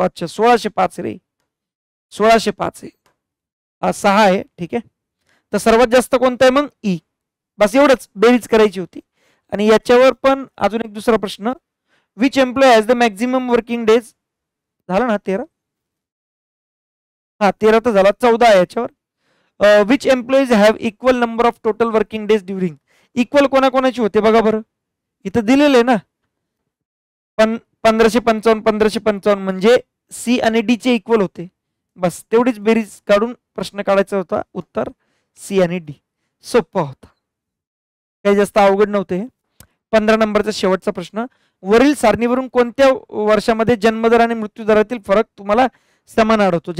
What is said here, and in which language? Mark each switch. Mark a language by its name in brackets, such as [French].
[Marathi] अच्छा 1605 रे, 1605 आहे, 6 आहे. ठीक आहे, तर सर्वात जास्त कोणतं आहे मग, ई. बस एवढंच बेरीज करायची होती. आणि याच्यावर पण अजून एक दुसरा प्रश्न, [English] Which employee has the maximum working days. [Marathi] झालं ना 13, हा 13 तर झाला, 14 आहे याच्यावर. [English] Which employees have equal number of total working days during. [Marathi] Equal कोणाकोणाची होते बघा बरं, इथं दिलेलं आहे ना, पण 1555 1555 म्हणजे सी आणि डी चे इक्वल होते. बस तेवढीच बेरीज काढून प्रश्न काढायचा होता, उत्तर सी आणि डी. सोपा होता, काही जास्त अवघड नव्हते. 15 नंबरचा शेवटचा प्रश्न, वरील सारणीवरून कोणत्या वर्षामध्ये जन्मदर आणि मृत्यूदरातील फरक तुम्हाला समान आढळतो.